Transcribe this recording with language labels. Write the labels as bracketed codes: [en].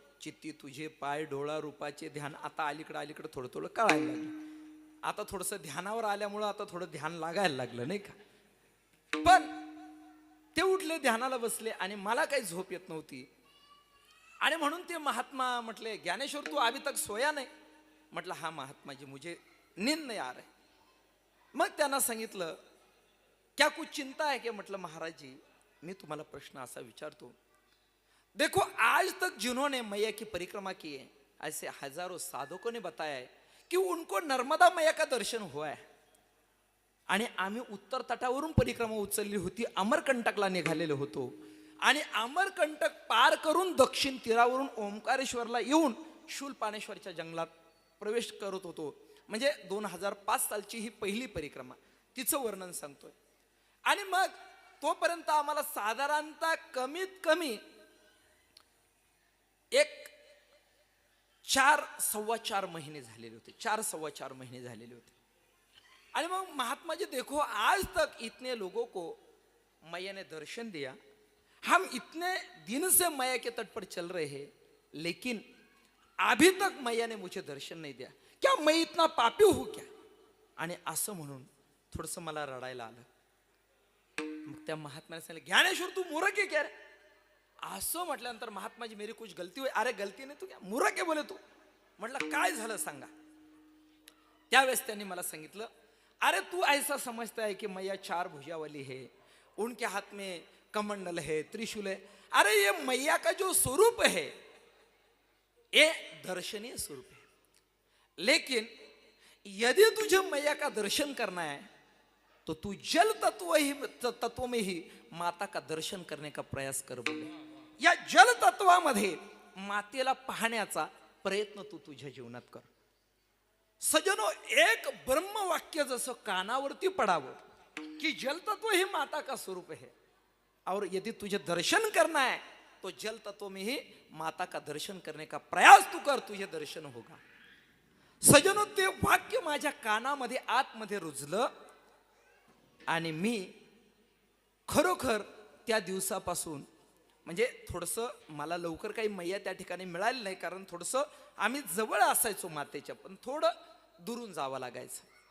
[mr] चित्ती तुझे पाय डोळा रूपाचे ध्यान आता अलीकडं थोडं कळायला लागलं. आता थोडंसं ध्यानावर आल्यामुळं आता थोडं ध्यान लागायला लागलं, नाही का. पण ते उठले, ध्यानाला बसले आणि मला काही झोप येत नव्हती. आणि म्हणून ते महात्मा म्हटले, ज्ञानेश्वर [hi] तू अभी तक सोया नाही? म्हटलं हा महात्मा जी, मुझे नींद नहीं आ रहा है. [mr] मग त्यांना सांगितलं, [hi] क्या कुछ चिंता है क्या? [mr] म्हटलं महाराज जी, मी तुम्हाला प्रश्न असा विचारतो. [hi] देखो आज तक जिन्होंने मैया की परिक्रमा की है, ऐसे हजारों साधकों ने बताया है कि उनको नर्मदा मैया का दर्शन हुआ है. [mr] आणि आम्ही उत्तर तटावरून परिक्रमा उचलली होती, अमरकंटकला निघालेलो होतो आणि अमरकंटक पार करून दक्षिण तीरावरून ओंकारेश्वरला येऊन शूलपाणेश्वरच्या जंगलात प्रवेश करत होतो. म्हणजे 2005 सालची ही पहिली परिक्रमा, तिचं वर्णन सांगतोय. आणि मग तोपर्यंत आम्हाला साधारणतः कमीत कमी एक 4-4.25 महिने झालेले होते, 4-4.25 महिने झालेले होते. आणि मग [hi] महात्मा जी देखो आज तक इतने लोगों को मैया ने दर्शन दिया, हम इतने दिन से मैया के तट पर चल रहे हैं, लेकिन अभी तक मैया ने मुझे दर्शन नहीं दिया. क्या मैं इतना पापी हूं क्या? [mr] आणि असं म्हणून थोडंसं मला रडायला आलं. मग त्या महात्म्याने सांगितलं, ज्ञानेश्वर तू मूर्ख आहे क्या रे? असं म्हटल्यानंतर महात्माजी [hi] मेरी कुछ गलती हुई? [mr] अरे गलती नाही, तू क्या मूर्ख आहे बोले तू. म्हटलं काय झालं सांगा. त्यावेळेस त्यांनी मला सांगितलं, [hi] अरे तू ऐसा समझता है कि मैया 4 भुजा वाली है, उनके हाथ में कमंडल है, त्रिशूल है. अरे ये मैया का जो स्वरूप है ये दर्शनीय स्वरूप है, लेकिन यदि तुझे मैया का दर्शन करना है तो तू जल तत्व में ही माता का दर्शन करने का प्रयास कर बोले. [mr] या जल तत्वामध्ये मातेला पाहण्याचा प्रयत्न तू तुझ्या जीवनात कर. [hi] सजनो, [mr] एक ब्रह्मवाक्य जसं कानावरती पडावं कि [hi] जल तत्व ही माता का स्वरूप है, और यदि तुझे दर्शन करना है तो जल तत्व में ही माता का दर्शन करने का प्रयास तू कर, तुझे दर्शन होगा. [mr] सजनो, ते वाक्य माझ्या कानामध्ये आतमध्ये रुजलं आणि मी खरोखर त्या दिवसापासून, म्हणजे थोडंसं मला लवकर काही मैया त्या ठिकाणी मिळाली नाही, कारण थोडंसं आम्ही जवळ असायचो मातेच्या, पण थोडं दुरून जावं लागायचं.